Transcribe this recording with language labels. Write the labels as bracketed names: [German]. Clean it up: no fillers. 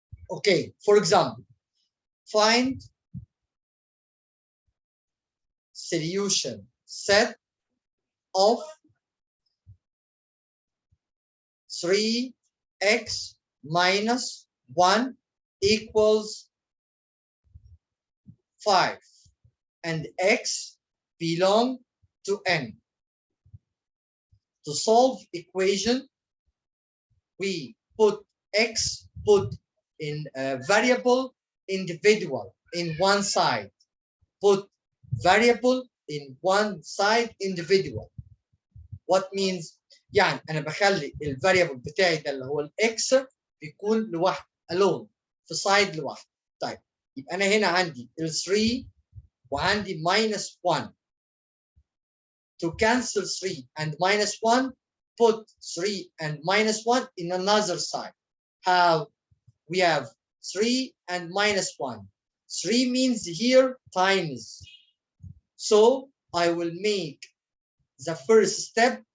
[English] Okay, for example, find solution set of 3x minus 1 equals 5, and x belong to n. To solve equation, we put x in a variable individual in one side. Put variable in one side individual. What means؟ [Arabic] يعني أنا بخلي الفاريبل بتاعي ده اللي هو الإكس بيكون لوحده alone في سايد لوحده. طيب يبقى أنا هنا عندي ال 3 وعندي minus 1. [English] To cancel 3 and minus 1, put 3 and minus 1 in another side. How? We have 3 and minus 1. 3 means here times. So I will make the first step